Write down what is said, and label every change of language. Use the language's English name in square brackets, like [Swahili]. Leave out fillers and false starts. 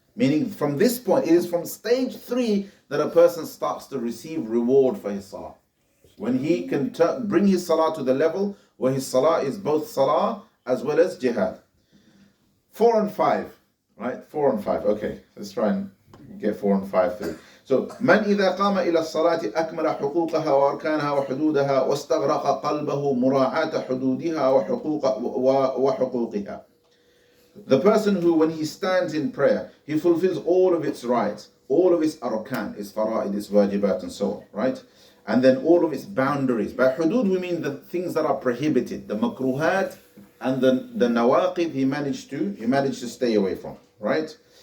[English] Meaning from this point, it is from stage 3 that a person starts to receive reward for his salah. When he can bring his salah to the level where his salah is both salah as well as jihad. 4 and 5, right? 4 and 5. Okay, let's try and get 4 and 5 through. [Arabic] So, من إذا قام إلى الصلاة أكمل حقوقها وأركانها وحدودها واستغرق قلبه مراعاة حدودها وحقوقها. [English] The person who, when he stands in prayer, he fulfills all of its rights, all of its arkan, its fara'id, its wajibat and so on, right? And then all of its boundaries. By hudud we mean the things that are prohibited, the makruhat and the nawaqid he managed to stay away from, right?